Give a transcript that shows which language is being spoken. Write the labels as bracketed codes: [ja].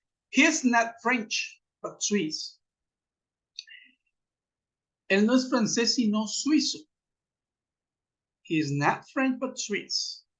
[en] He's not French, but Swiss. [es] Él no es francés, sino suizo. [en] He is not French, but Swiss.